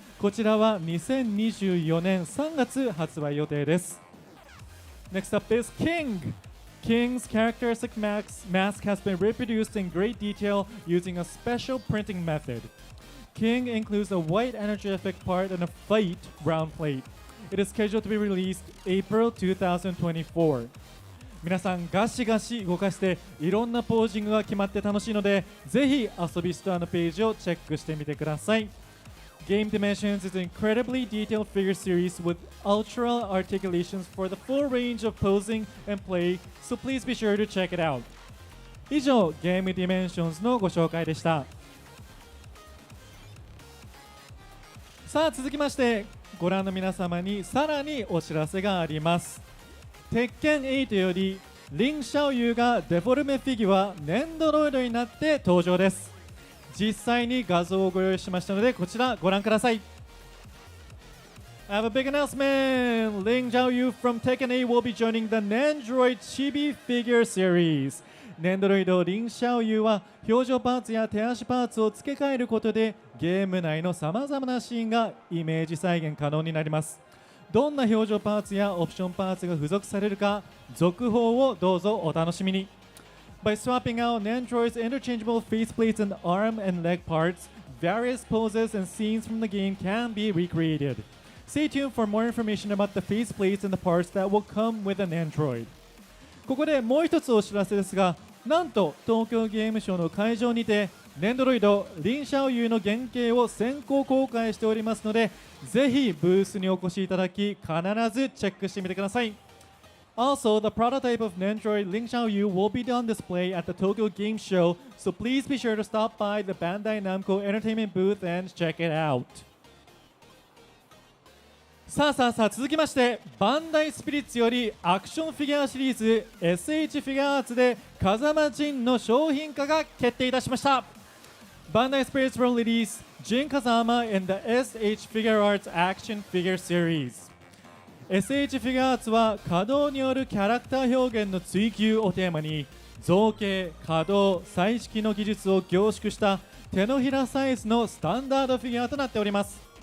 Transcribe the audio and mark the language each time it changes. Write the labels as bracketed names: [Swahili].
[Japanese] こちらは2024年3月発売予定です。 [English] Next up is King. King's characteristic mask has been reproduced in great detail using a special printing method. King includes a white energy effect part and a fight round plate. It is scheduled to be released April 2024. [Japanese] 皆さんガシガシ動かしていろんなポージングが決まって楽しいのでぜひ遊びストアのページをチェックしてみてください。 [English] Game Dimensions is an incredibly detailed figure series with ultra articulations for the full range of posing and play, so please be sure to check it out. [Japanese] 以上、Game Dimensions のご紹介でした。さあ続きましてご覧の皆様にさらにお知らせがあります。鉄拳8よりリン・シャオユーがデフォルメフィギュアネンドロイドになって登場です。実際に画像をご用意しましたのでこちらご覧ください。 [English] I have a big announcement! Ling Xiaoyu from Tekken 8 will be joining the Nendroid Chibi Figure Series. [Japanese] ネンドロイドリン・シャオユーは表情パーツや手足パーツを付け替えることでゲーム内のさまざまなシーンがイメージ再現可能になります。どんな表情パーツやオプションパーツが付属されるか続報をどうぞお楽しみに。 [English] By swapping out Nendroid's interchangeable faceplates and arm and leg parts, various poses and scenes from the game can be recreated. Stay tuned for more information about the faceplates and the parts that will come with an Nendroid. [Japanese] ここでもう一つお知らせですが、なんと東京ゲームショウの会場にてネンドロイドリン・シャオユーの原型を先行公開しておりますのでぜひブースにお越しいただき必ずチェックしてみてください。 [English] Also, the prototype of Nendroid Ling Xiaoyu will be on display at the Tokyo Game Show, so please be sure to stop by the Bandai Namco Entertainment booth and check it out. [Japanese] さあ続きましてバンダイスピリッツよりアクションフィギュアシリーズ SH フィギュアアーツで風間仁の商品化が決定いたしました。 [English] Bandai Spirits will release Jin Kazama in the SH Figure Arts Action Figure Series。 [Japanese] SH フィギュアアーツは可動によるキャラクター表現の追求をテーマに造形、可動、彩色の技術を凝縮した手のひらサイズのスタンダードフィギュアとなっております。